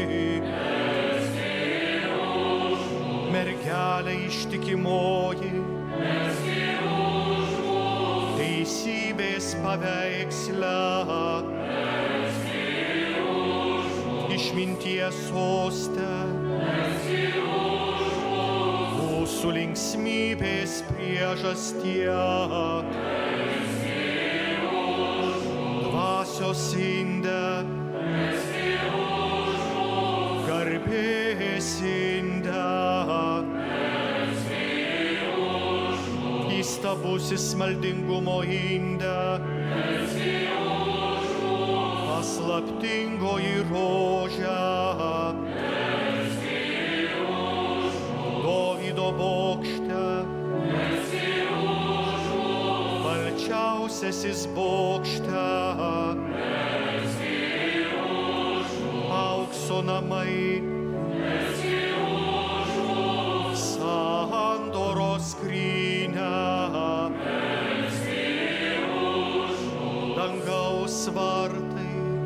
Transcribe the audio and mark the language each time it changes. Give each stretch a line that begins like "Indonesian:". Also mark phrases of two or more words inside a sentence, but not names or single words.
Lithuanian: mergelė ištikimoji, teisybės paveiksle, išminties soste, mūsų linksmybės priežastie, dvasios inde, garbės inde, įstabusis maldingumo inde, paslaptingoji rožė, Dovydo bokšte, balčiausiasis bokšte, aukso namai, sandoros skrynia, dangaus vartai,